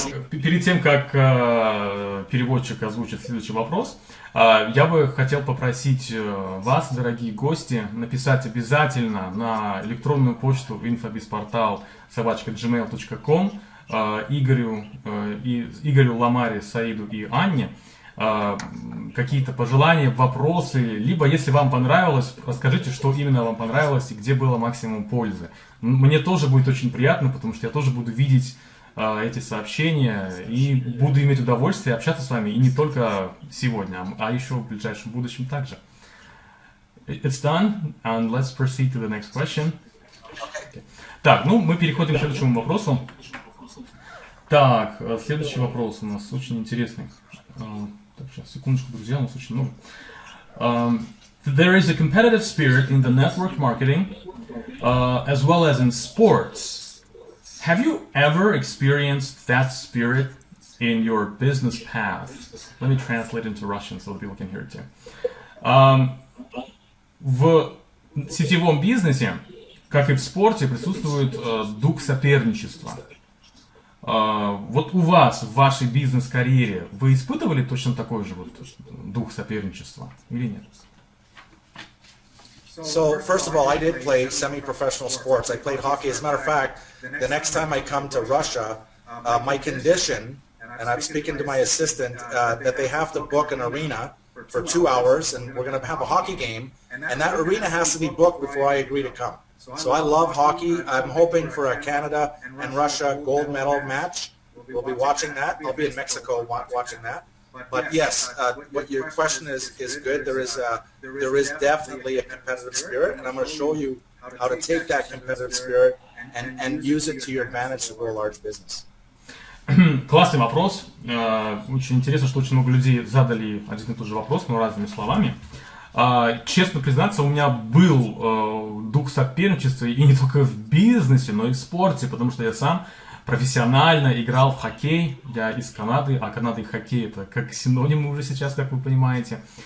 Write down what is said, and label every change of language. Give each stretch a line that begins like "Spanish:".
Russian: Перед тем, как переводчик озвучит следующий вопрос, я бы хотел попросить вас, дорогие гости, написать обязательно на электронную почту Инфобизпортал @gmail.com Игорю, Ламаре, Саиду и Анне какие-то пожелания, вопросы, либо, если вам понравилось, расскажите, что именно вам понравилось и где было максимум пользы. Мне тоже будет очень приятно, потому что я тоже буду видеть эти сообщения и буду иметь удовольствие общаться с вами, и не только сегодня, а еще в ближайшем будущем также.
English: It's done, and let's proceed to the next question. Okay.
Russian: Так, ну, мы переходим к следующему вопросу. Так, следующий вопрос у нас очень интересный. Так, сейчас, секундочку, друзья, у нас очень много.
English: There is a competitive spirit in the network marketing, as well as in sports. Have you ever experienced that spirit in your business path? Let me translate into Russian so that people can hear it too.
Russian: В сетевом бизнесе, как и в спорте, присутствует дух соперничества. Вот у вас, в вашей бизнес-карьере, вы испытывали точно такой же вот дух соперничества или нет?
English: So, first of all, I did play semi-professional sports. I played hockey. As a matter of fact, the next time I come to Russia, my condition, and I'm speaking to my assistant, that they have to book an arena for 2 hours, and we're going to have a hockey game, and that arena has to be booked before I agree to come. So I love hockey. I'm hoping for a Canada and Russia gold medal match. We'll be watching that. I'll be in Mexico watching that. But yes, what your question is good. There is definitely a competitive spirit, and I'm going to show you how to take that competitive spirit and use it to your advantage to grow a large business.
Russian: Классный вопрос. Очень интересно, что очень много людей задали один и тот же вопрос, но разными словами. Честно признаться, у меня был дух соперничества и не только в бизнесе, но и в спорте, потому что я сам профессионально играл в хоккей. Я из Канады, а Канада и хоккей это как синонимы уже сейчас, как вы понимаете.